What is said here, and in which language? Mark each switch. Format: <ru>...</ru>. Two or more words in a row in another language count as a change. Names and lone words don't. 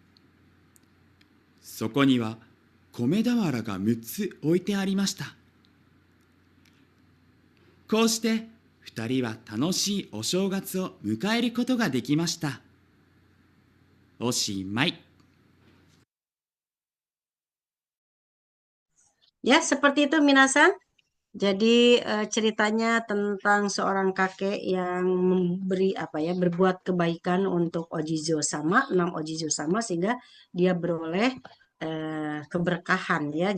<ja>そこには米俵が6つ置いてありました。こうして2人は楽しいお正月を迎えることができました。おしまい。</ja> <id>Ya, seperti itu minasan. Jadi ceritanya tentang seorang kakek yang memberi berbuat kebaikan untuk Ojizo sama, 6 Ojizo sama sehingga dia beroleh keberkahan ya.</id>